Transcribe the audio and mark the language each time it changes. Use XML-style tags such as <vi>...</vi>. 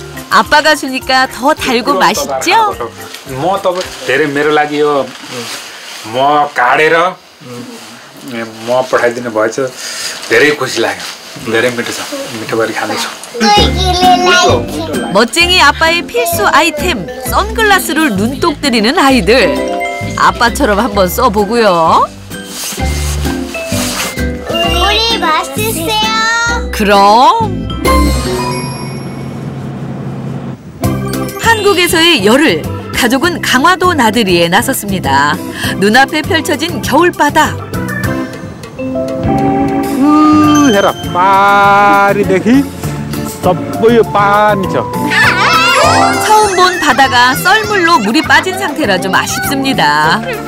<ko>아빠가 주니까 더 달고 맛있죠?</ko> <ne>म तपाईँ धेरै मेरो लागि यो म काटेर म पठाइदिनु भएछ धेरै खुसी लाग्यो. धेरै मिठो छ. मिठो गरी खानेछु.</ne> <ko>멋쟁이 아빠의 필수 아이템 선글라스를 눈독 들이는 아이들. 아빠처럼 한번 써보고요. 우리 맛있어요. 그럼 한국에서의 열흘, 가족은 강화도 나들이에 나섰습니다. 눈앞에 펼쳐진 겨울바다.</ko> <ne>हेर पारिदेखि सबै यो पानी छ.</ne> <ko>처음 본 바다가 썰물로 물이 빠진 상태라 좀 아쉽습니다.</ko>